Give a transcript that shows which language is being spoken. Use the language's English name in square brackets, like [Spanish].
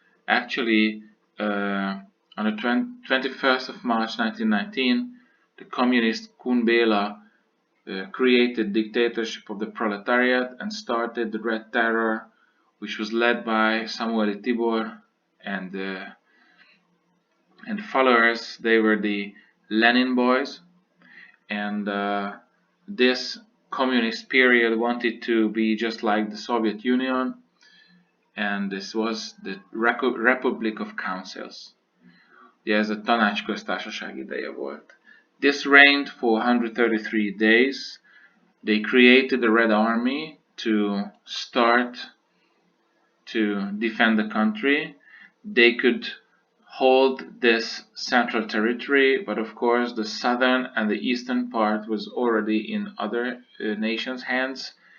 [English] Actually, on the 21st of March 1919, the communist Kun Béla created dictatorship of the proletariat and started the Red Terror, which was led by Samuel Tibor and followers. They were the Lenin boys, and this communist period wanted to be just like the Soviet Union, and this was the Republic of Councils. [Hungarian] Ugye ez a tanácsköztársaság ideje volt. [English] This reigned for 133 days. They created the Red Army to start to defend the country. They could hold this central territory, but of course the southern and the eastern part was already in other nations' hands.